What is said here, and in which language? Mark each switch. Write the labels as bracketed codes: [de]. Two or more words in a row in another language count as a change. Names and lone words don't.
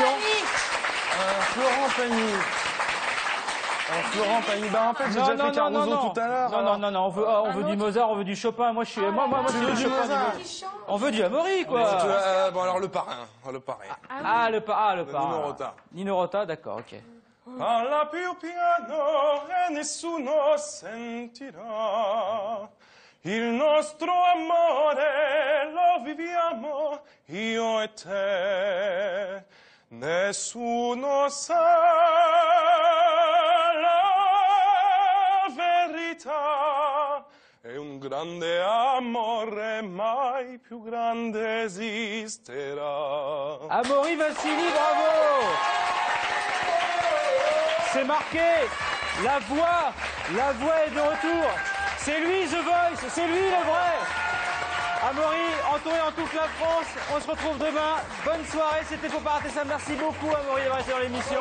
[fr] Florent Pagny. Florent Pagny, bah en fait j'ai déjà fait Caruso tout à l'heure. Non, on veut du Mozart, on veut du Chopin. Moi, je veux du Chopin. On veut du Amaury, quoi. Bon alors le parrain. Le parrain. Nino Rota. Nino Rota, d'accord, ok. [it] Parla più piano e nessuno sentirà. Il nostro amore lo viviamo io e te. Nessuno sa la verità. E un grande amore mai più grande esisterà. [fr] Amaury Vassili, bravo! C'est marqué. La voix est de retour. C'est lui, The Voice, c'est lui le vrai. Amaury, entouré en toute la France. On se retrouve demain. Bonne soirée, c'était Faut pas rater ça. Merci beaucoup, Amaury, d'avoir été dans l'émission.